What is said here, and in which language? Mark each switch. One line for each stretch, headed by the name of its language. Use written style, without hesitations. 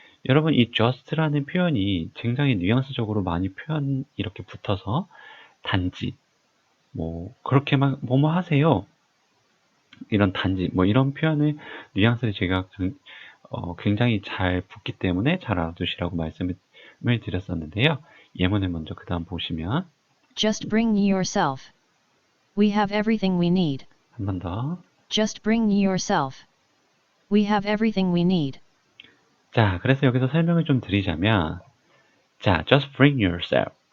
Korean: 여러분, 이 just라는 표현이 굉장히 뉘앙스적으로 많이 이렇게 붙어서 단지, 뭐 그렇게만 뭐뭐 하세요. 이런 단지, 뭐 이런 표현의 뉘앙스를 제가 굉장히 잘 붙기 때문에 잘 알아두시라고 말씀을 드렸었는데요. 예문을 먼저 그 다음 보시면
English: Just bring me yourself. We have everything we need.
Korean: 한 번 더.
English: Just bring me yourself. We have everything we need.
Korean: 자, 그래서 여기서 설명을 좀 드리자면, 자,
English: just bring yourself.